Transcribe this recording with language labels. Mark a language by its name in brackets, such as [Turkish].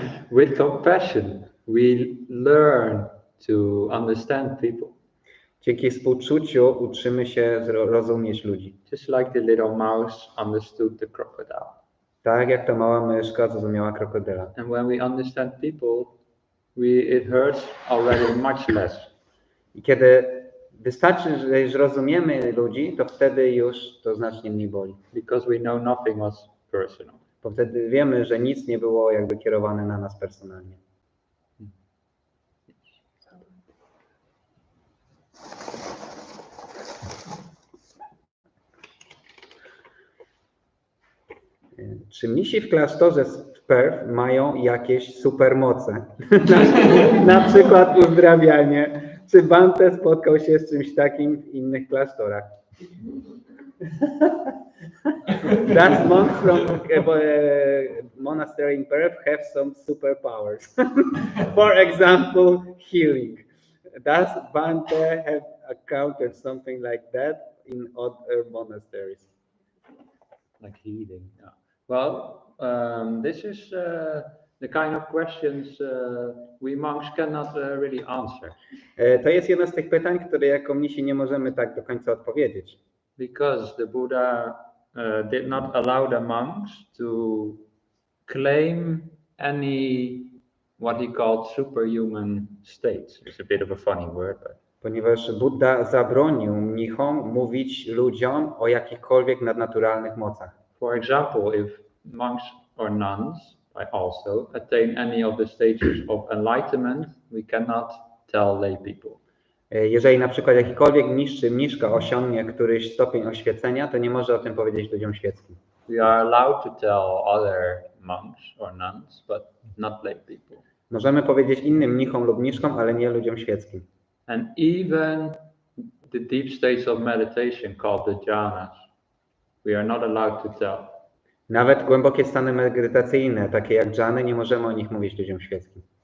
[English] With compassion, we learn to understand people. [Polish] Dzięki współczuciu uczymy się rozumieć ludzi. [English] Just like the little mouse understood the crocodile. [Polish] Tak jak ta mała myszka zrozumiała krokodyla. [English] And when we understand people, it hurts already much less. [Polish] I kiedy wystarczy, że już rozumiemy ludzi, to wtedy już to znacznie mniej boli. [English] Because we know nothing was personal. [Polish] Bo wtedy wiemy, że nic nie było jakby kierowane na nas personalnie. Czy mnisi w klasztorze w Perth mają jakieś supermoce? Na przykład uzdrawianie. Czy Bhante spotkał się z czymś takim w innych klasztorach? [English] Does monks from monastery in Perth have some superpowers? For example, healing. Does Bhante have encountered something like that in other monasteries? Like healing. Yeah. Well, this is the kind of questions we monks cannot really answer. [Polish] To jest jedno z tych pytań, które jako mnisi nie możemy tak do końca odpowiedzieć. [English] Because the Buddha did not allow the monks to claim any what he called superhuman states. It's a bit of a funny word, but [Polish] Ponieważ Buddha zabronił mnichom mówić ludziom o jakichkolwiek nadnaturalnych mocach. [English] for example, if monks or nuns also attain any of the stages of enlightenment, we cannot tell lay people. [Polish] Jeżeli na przykład jakikolwiek mnisz czy mniszka osiągnie któryś stopień oświecenia, to nie może o tym powiedzieć ludziom świeckim. [English] We are allowed to tell other monks or nuns, but not lay people. [Polish] Możemy powiedzieć innym mnichom lub mniszkom, ale nie ludziom świeckim. [English] And even the deep states of meditation called the jhanas, we are not allowed to tell. [Polish] Nawet głębokie stany medytacyjne, takie jak dżany, nie możemy o nich mówić ludziom świeckim.